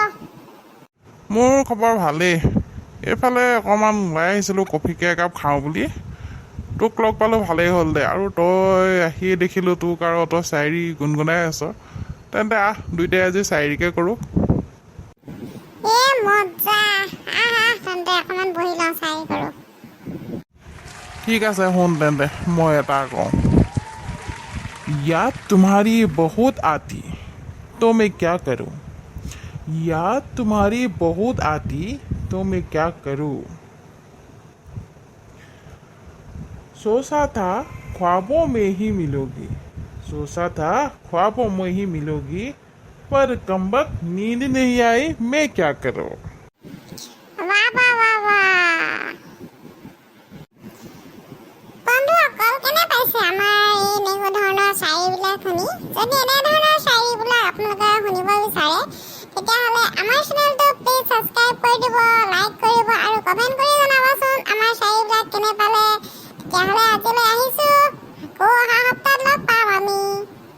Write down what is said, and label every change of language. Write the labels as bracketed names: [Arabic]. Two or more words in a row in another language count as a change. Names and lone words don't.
[Assamese] মোৰ খবৰ ভালেই এইফালে অকণমান ওলাই আহিছিলোঁ কফিকে একাপ খাওঁ বুলি তোক লগ পালোঁ ভালেই হ'ল দে আৰু তই আহি দেখিলোঁ তোক আৰু তই শায়েৰী গুণগুণাই আছ তেন্তে আহ দুইটাই আজি শায়েৰীকে কৰোঁ মজা তেন্তে অকণমান বহি লওঁ চাই কৰোঁ ঠিক আছে শুন তেন্তে মই এটা কওঁ [Hindi] याद तुम्हारी बहुत आती तो मैं क्या करूं याद तुम्हारी बहुत आती तो मैं क्या करूं सोचा था ख्वाबों में ही मिलोगी सोचा था ख्वाबों में ही मिलोगी पर कमबख्त नींद नहीं आई मैं क्या करूं [Assamese] বন্ধুসকল কেনে পাইছে আমাৰ এই এনেকুৱা ধৰণৰ শায়েৰীবিলাক শুনি যদি এনেধৰণৰ শায়েৰীবিলাক আপোনালোকে শুনিব বিচাৰে তেতিয়াহ'লে আমাৰ চেনেলটো [English] please subscribe [Assamese] কৰি দিব লাইক কৰিব আৰু কমেণ্ট কৰি জনাবচোন আমাৰ শায়েৰীবিলাক কেনে পালে তেতিয়াহ'লে আজিলৈ আহিছোঁ আকৌ অহা সপ্তাহত লগ পাম আমি